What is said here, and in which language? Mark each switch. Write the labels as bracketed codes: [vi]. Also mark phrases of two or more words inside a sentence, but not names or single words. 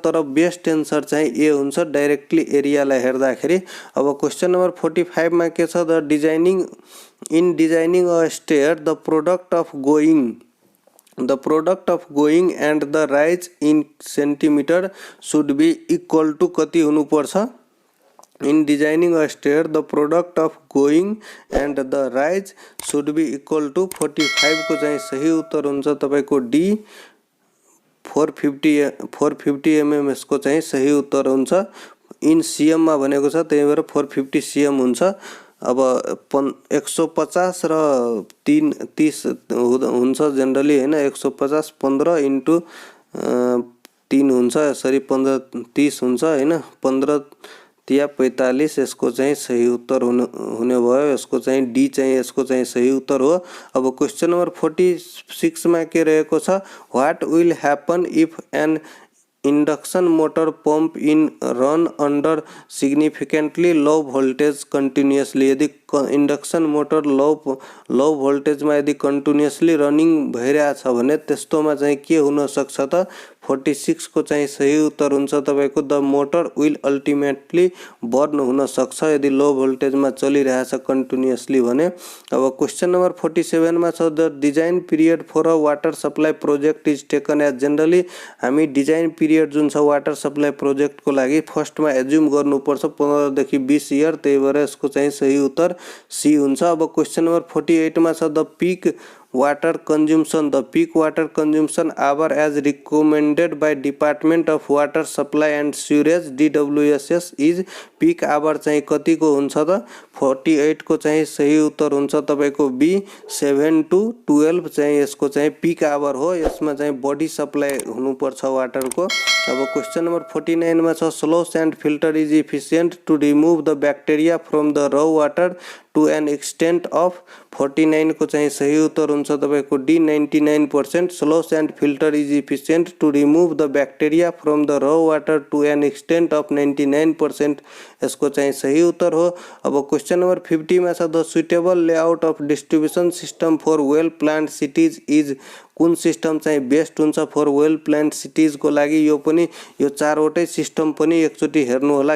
[ne] तर [en] best answer [ne] चाहिँ ए हुन्छ डाइरेक्टली एरियालाई हेर्दाखेरि। अब [en] question number [ne] 45 मा के छ? [en] the designing a stair the product of going and the rise in centimetre should be equal to [ne] कति हुनुपर्छ? [en] In designing a stair, the product of going and the rise should be equal to 45 [ne] को चाहिँ सही उत्तर हुन्छ तपाईको डी 450 mm यसको चाहिँ सही उत्तर हुन्छ। [en] in cm [ne] मा भनेको छ त्यही भएर 450 सीएम हुन्छ। अब 150 र 30 हुन्छ जनरली हैन, 150 15 इन्टु 3 हुन्छ, यसरी 15 30 हुन्छ हैन, 15 या 45 यसको चाहिँ सही उत्तर हुने भयो। यसको चाहिँ डी चाहिँ यसको चाहिँ सही उत्तर हो। अब [en] question number [ne] 46 मा के रहेको छ? [en] what will happen if an induction motor pump in run under significantly low voltage continuously. [ne] यदि [en] induction motor low voltage [ne] में यदि [en] continuously running [ne] भइरहेछ भने त्यस्तोमा चाहिँ के हुन सक्छ त? 46 को चाहिँ सही उत्तर हुन्छ तपाईको [en] the motor will ultimately burn [ne] हुन सक्छ यदि [en] low voltage [ne] में चलिरहेछ कंटिन्यूअसली भने। [en] अब question number 47 [ne] मा छ [en] the design period for a water supply project is taken as. [ne] जनरली हामी [en] design period [ne] जुन छ [en] water supply project [ne] को लागि फर्स्ट में एज्युम गर्नुपर्छ 15 देखि 20 इयर, त्यही भएर यसको चाहिँ सही उत्तर सी हुन्छ। [en] अब question number 48 [ne] मा छ [en] the peak water consumption the peak water consumption hour as recommended by Department of Water Supply and Sewerage DWSS is peak hour [ne] चाहिँ कतिको हुन्छ त? 48 को चाहिँ सही उत्तर हुन्छ तपाईको बी 7 to 12 चाहिँ यसको चाहिँ [en] peak hour [ne] हो। यसमा चाहिँ बडी सप्लाई हुनुपर्छ वाटर को। [en] अब question number 49 [ne] मा छ [en] slow sand filter is efficient to remove the bacteria from the raw water to an extent of. [ne] 49 को चाहिँ सही उत्तर हुन्छ तपाईको डी 99%। [en] slow sand filter is efficient to remove the bacteria from the raw water to an extent of 99%। [ne] यसको चाहिँ सही उत्तर हो। [en] अब question number 50 [ne] मा छ [en] the suitable layout of distribution system for well planned cities is [ne] कुन सिस्टम चाहिँ बेस्ट हुन्छ [en] for well planned सिटीजको लागि। [ne] यो पनि यो चारवटै सिस्टम पनि एकचोटि हेर्नु होला।